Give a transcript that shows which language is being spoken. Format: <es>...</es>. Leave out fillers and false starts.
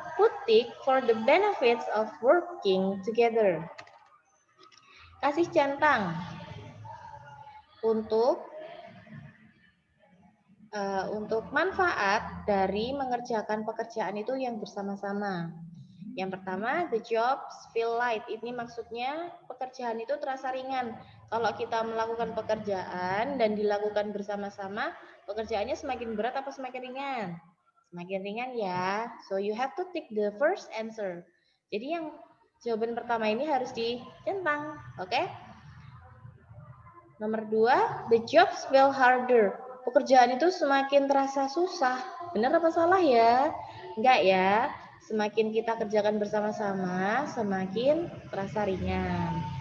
<en>Put tick for the benefits of working together.</en> <id>Kasih centang untuk manfaat dari mengerjakan pekerjaan itu yang bersama-sama. Yang pertama,</id> <en>the jobs feel light.</en> <id>Ini maksudnya pekerjaan itu terasa ringan. Kalau kita melakukan pekerjaan dan dilakukan bersama-sama, pekerjaannya semakin berat apa semakin ringan? Semakin ringan ya.</id> <en>So you have to take the first answer.</en> <id>Jadi yang jawaban pertama ini harus dicentang, oke? Nomor 2,</id> <en>the jobs feel harder.</en> <id>Pekerjaan itu semakin terasa susah. Benar apa salah ya? Enggak ya. Semakin kita kerjakan bersama-sama, semakin terasa ringan.</id>